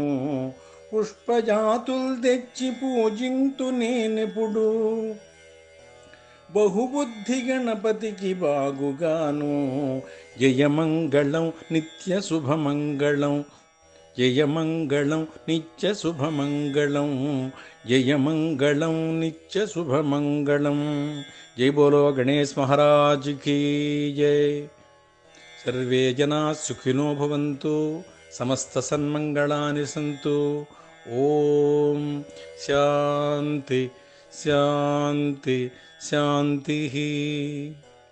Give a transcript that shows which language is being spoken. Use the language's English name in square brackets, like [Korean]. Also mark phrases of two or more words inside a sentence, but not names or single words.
[Telugu] పుష్పజాతులు తెచ్చి పూజింతు నేనెప్పుడు, బహుబుద్ధి గణపతికి బాగుగాను. జయమంగళం నిత్య శుభమంగళం. జయమంగళం నిత్య శుభమంగళం. జయమంగళం నిత్య శుభమంగళం. [Hindi] जय बोलो गणेश महाराज की जय. [Sanskrit] सर्वे जना सुखिनो भवन्तु, समस्त सन्मंगलानि सन्तु. ओम शांति शांति शांति.